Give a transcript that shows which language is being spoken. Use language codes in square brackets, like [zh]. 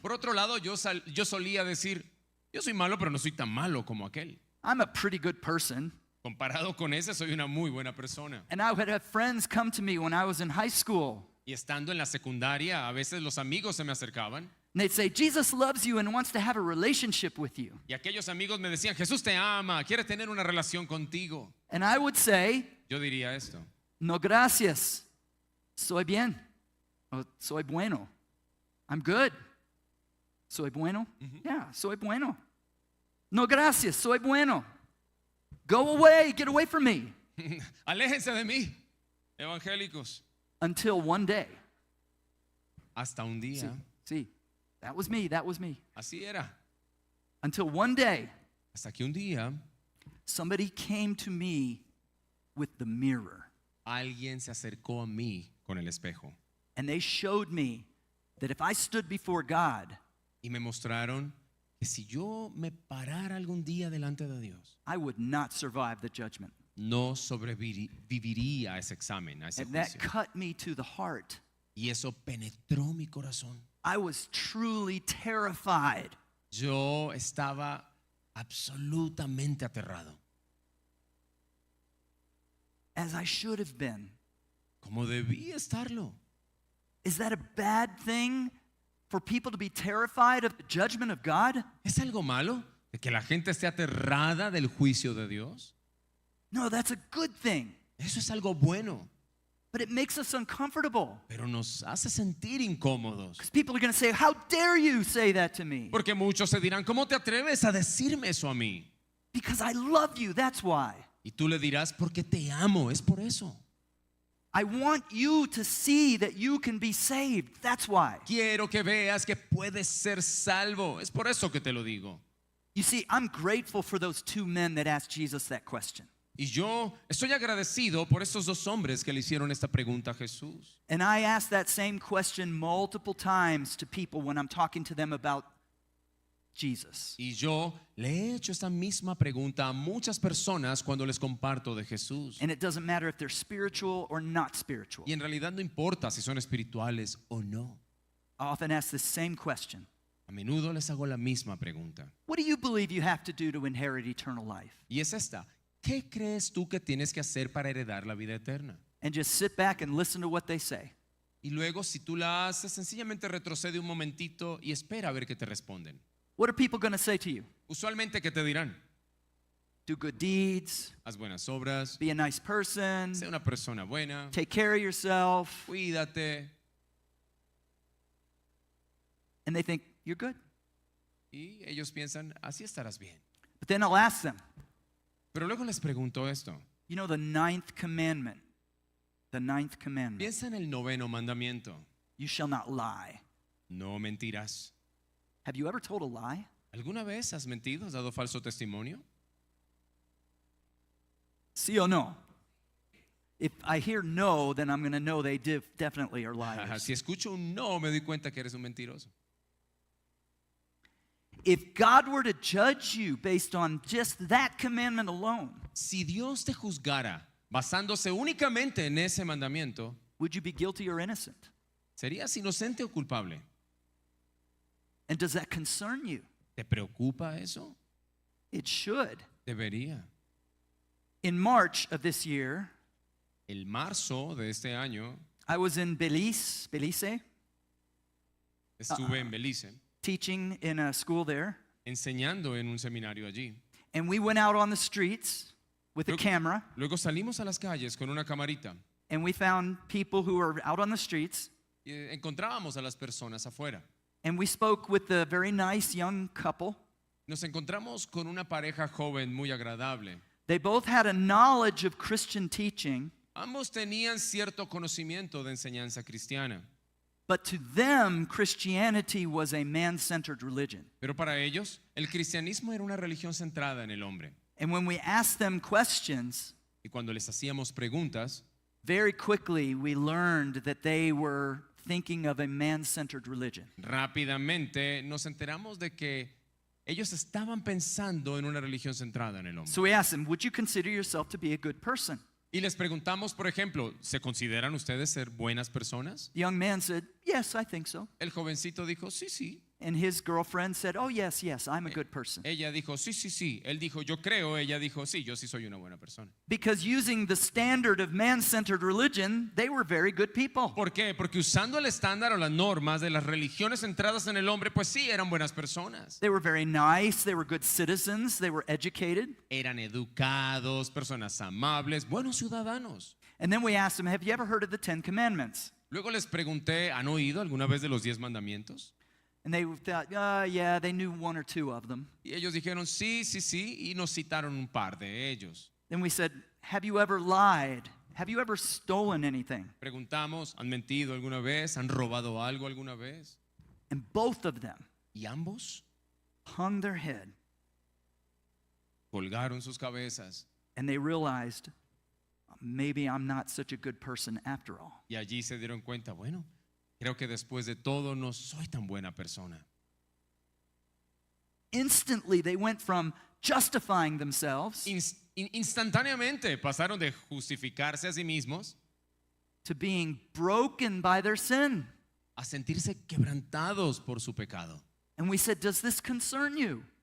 [es] Por otro lado, yo solía decir, yo soy malo, pero no soy tan malo como aquel. [en] I'm a pretty good person. [es] Comparado con ese, soy una muy buena persona. [en] And I would have friends come to me when I was in high school. [es] Y estando en la secundaria, a veces los amigos se me acercaban [en] And they'd say, Jesus loves you and wants to have a relationship with you. [es] y aquellos amigos me decían, Jesús te ama, quiere tener una relación contigo. [en] And I would say, [es] Yo diría esto, no gracias. Soy bien. O soy bueno. [en] I'm good. [es] Soy bueno? [en] Yeah, [es] soy bueno. No gracias. Soy bueno. [en] Go away. Get away from me. [es] aléjense de mí, evangélicos. [en] Until one day. [es] Hasta un día, [en] See, that was me. That was me. [es] así era. [en] Until one day, [es] Hasta que un día [en] somebody came to me with the mirror. [es] alguien se acercó a mí con el espejo [en] And they showed me that if I stood before God, [es] y me mostraron que si yo me parara algún día delante de Dios, [en] I would not survive the judgment. [es] no sobreviviría a ese examen, a ese [en] And that [es] juicio. [en] cut me to the heart. [es] Y eso penetró mi corazón. [en] I was truly terrified. [es] Yo estaba absolutamente aterrado, [en] As I should have been. [es] como debí estarlo. [en] Is that a bad thing for people to be terrified of the judgment of God? [es] ¿Es algo malo de que la gente esté aterrada del juicio de Dios? [en] No, that's a good thing. [es] Eso es algo bueno. [en] But it makes us uncomfortable. [es] pero nos hace sentir incómodos. [en] Because people are going to say, how dare you say that to me? [es] Porque muchos se dirán, ¿cómo te atreves a decirme eso a mí? [en] Because I love you, that's why. [es] Y tú le dirás, porque te amo, es por eso. [en] I want you to see that you can be saved, that's why. [es] Quiero que veas que puedes ser salvo, es por eso que te lo digo. [en] You see, I'm grateful for those two men that asked Jesus that question. [es] Y yo estoy agradecido por estos dos hombres que le hicieron esta pregunta a Jesús. [en] And I ask that same question multiple times to people when I'm talking to them about Jesus. [es] Y yo le he hecho esta misma pregunta a muchas personas cuando les comparto de Jesús. [en] And it doesn't matter if they're spiritual or not spiritual. [es] Y en realidad no importa si son espirituales o no. [en] I often ask this same question. [es] A menudo les hago la misma pregunta. [en] What do you believe you have to do to inherit eternal life? [es] Y es esta. ¿Qué crees tú que tienes que hacer para heredar la vida eterna? [en] And just sit back and listen to what they say. [es] Y luego, si tú la haces, sencillamente retrocede un momentito y espera a ver qué te responden. [en] What are people going to say to you? [es] Usualmente, ¿qué te dirán? [en] Do good deeds, [es] Haz buenas obras, [en] be a nice person, [es] sé una persona buena, [en] take care of yourself, [es] cuídate. [en] and they think you're good. [es] Y ellos piensan, así estarás bien. [en] But then I'll ask them, [es] Pero luego les pregunto esto. [en] you know, the ninth commandment, [es] Piensa en el 9º mandamiento. [en] you shall not lie. [es] No mentirás. [en] Have you ever told a lie? [es] ¿Alguna vez has mentido? ¿Has dado falso testimonio? Sí o no? [en] If I hear no, then I'm going to know they definitely are liars. [es] Si escucho un no, me doy cuenta que eres un mentiroso. [en] If God were to judge you based on just that commandment alone, [es] Si Dios te juzgara basándose únicamente en ese mandamiento, [en] would you be guilty or innocent? [es] ¿serías inocente o culpable? [en] And does that concern you? [es] ¿Te preocupa eso? [en] It should. [es] Debería. [en] In March of this year, [es] El marzo de este año [en] I was in Belize, [es] estuve en Belice [en] teaching in a school there, [es] enseñando en un seminario allí. [en] and we went out on the streets with a camera, [es] Luego salimos a las calles con una camarita [en] and we found people who were out on the streets, [es] y encontrábamos a las personas afuera. [en] and we spoke with a very nice young couple. [es] Nos encontramos con una pareja joven muy agradable. [en] They both had a knowledge of Christian teaching, [es] Ambos tenían cierto conocimiento de enseñanza cristiana, [en] but to them, Christianity was a man-centered religion. [es] pero para ellos el cristianismo era una religión centrada en el hombre. [en] And when we asked them questions, [es] Y cuando les hacíamos preguntas, [en] very quickly we learned that they were thinking of a man-centered religion. [es] rápidamente nos enteramos de que ellos estaban pensando en una religión centrada en el hombre. [en] So we asked them, would you consider yourself to be a good person? [es] Y les preguntamos, por ejemplo, ¿se consideran ustedes ser buenas personas? [en] The young man said, yes, I think so. [es] El jovencito dijo, sí, sí. [en] And his girlfriend said, oh, yes, I'm a good person. [es] Ella dijo, sí, sí, sí. Él dijo, yo creo. Ella dijo, sí, yo sí soy una buena persona. [en] Because using the standard of man-centered religion, they were very good people. [es] ¿Por qué? Porque usando el estándar o las normas de las religiones centradas en el hombre, pues sí, eran buenas personas. [en] They were very nice, they were good citizens, they were educated. [es] Eran educados, personas amables, buenos ciudadanos. [en] And then we asked them, have you ever heard of the Ten Commandments? [es] Luego les pregunté, ¿han oído alguna vez de los 10 mandamientos? [en] And they thought, yeah, they knew one or two of them. [es] Y ellos dijeron, sí, sí, sí, y nos citaron un par de ellos. [en] Then we said, have you ever lied? Have you ever stolen anything? [es] Preguntamos, ¿han mentido alguna vez? ¿Han robado algo alguna vez? [en] And both of them [es] Y ambos [en] hung their head [es] colgaron sus cabezas. [en] and they realized, maybe I'm not such a good person after all. [es] Y allí se dieron cuenta, bueno, creo que después de todo no soy tan buena persona. [en] Instantly, they went from justifying themselves [es] Instantáneamente pasaron de justificarse a sí mismos [en] to being broken by their sin. [es] a sentirse quebrantados por su pecado. [en] And we said, does this concern you?